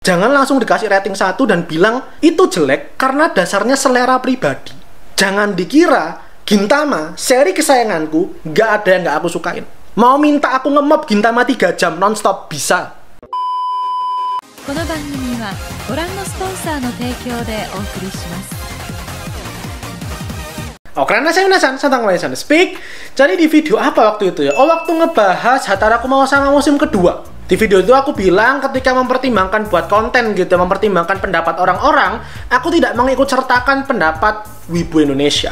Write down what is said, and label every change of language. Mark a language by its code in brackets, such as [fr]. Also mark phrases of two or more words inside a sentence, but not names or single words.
[id] Jangan langsung dikasih rating 1 dan bilang itu jelek karena dasarnya selera pribadi. Jangan dikira Gintama, seri kesayanganku, nggak ada yang nggak aku sukain. Mau minta aku nge-mob Gintama 3 jam non-stop bisa. [ja] この番組はご覧のスポンサーの提供でお送りします。 [id] Karena saya penasaran tentang Waisan Speak. Jadi di video apa waktu itu ya? Waktu ngebahas Hataraku Mau Sama musim kedua. Di video itu aku bilang ketika mempertimbangkan buat konten gitu, mempertimbangkan pendapat orang-orang, aku tidak mengikut sertakan pendapat Wibu Indonesia.